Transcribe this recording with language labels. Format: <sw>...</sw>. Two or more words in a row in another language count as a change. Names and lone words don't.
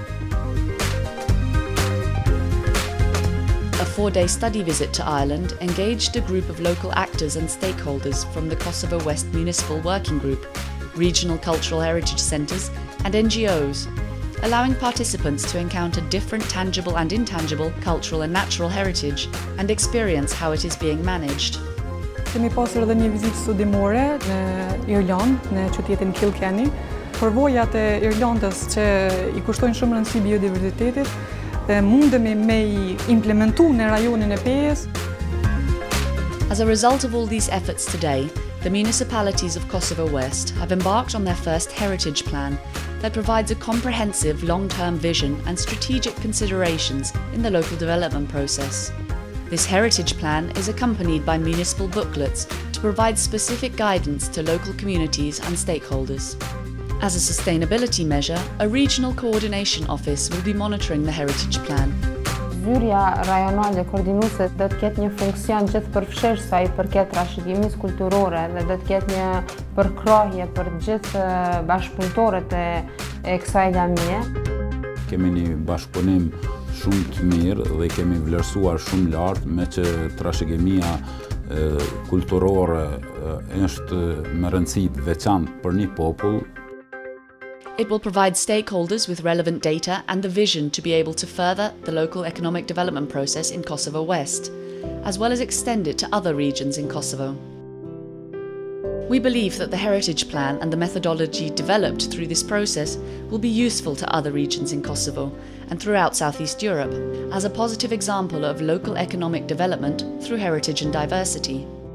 <en>A 4-day study visit to Ireland engaged a group of local actors and stakeholders from the Kosovo West Municipal Working Group, regional cultural heritage centres and NGOs, allowing participants to encounter different tangible and intangible cultural and natural heritage and experience how it is being managed.</en> <sq>Kemi pasur edhe një vizitë studimore në Irland, në qytetin Kilkenny. Përvojat e Irlandës që I kushtojnë shumë rëndësi biodiversitetit, mundemi me I implementu në rajonin e Pejës.</sq> <en>As a result of all these efforts today, the municipalities of Kosovo West have embarked on their first heritage plan that provides a comprehensive long-term vision and strategic considerations in the local development process. This heritage plan is accompanied by municipal booklets to provide specific guidance to local communities and stakeholders. As a sustainability measure, a regional coordination office will be monitoring the heritage plan.</en> <sq>Zyrja rajonale koordinuese do të ketë një funksion gjithëpërfshirës sa I përket trashëgimisë kulturore dhe do të ketë një përkrahje për gjithë bashkëpunëtorët e kësaj lamie. Kemi një bashkëpunim shumë të mirë dhe kemi vlerësuar shumë lart me që trashëgimia kulturore është me rëndësi të veçantë për një popull.</sq> <en>It will provide stakeholders with relevant data and the vision to be able to further the local economic development process in Kosovo West, as well as extend it to other regions in Kosovo. We believe that the heritage plan and the methodology developed through this process will be useful to other regions in Kosovo and throughout Southeast Europe as a positive example of local economic development through heritage and diversity.</en>